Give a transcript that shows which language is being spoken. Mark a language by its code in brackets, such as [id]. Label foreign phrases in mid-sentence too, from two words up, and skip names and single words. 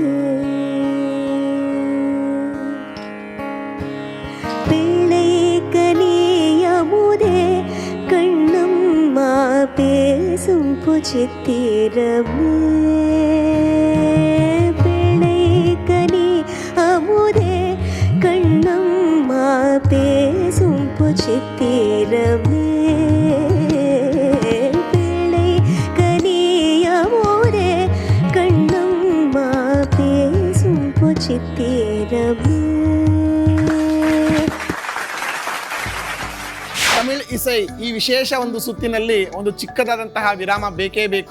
[ta] பிள்ளை கனியமுதே கண்ணம்மா பேசும் புச்சித்திரமே, பிள்ளை கனி அமுதே கண்ணம்மா பேசும் புச்சித்திரமே, [kn] ತಮಿಳ್ ಇಸೈ ಈ ವಿಶೇಷ ಒಂದು ಸುತ್ತಿನಲ್ಲಿ ಒಂದು ಚಿಕ್ಕದಾದಂತಹ ವಿರಾಮ ಬೇಕೇ ಬೇಕು.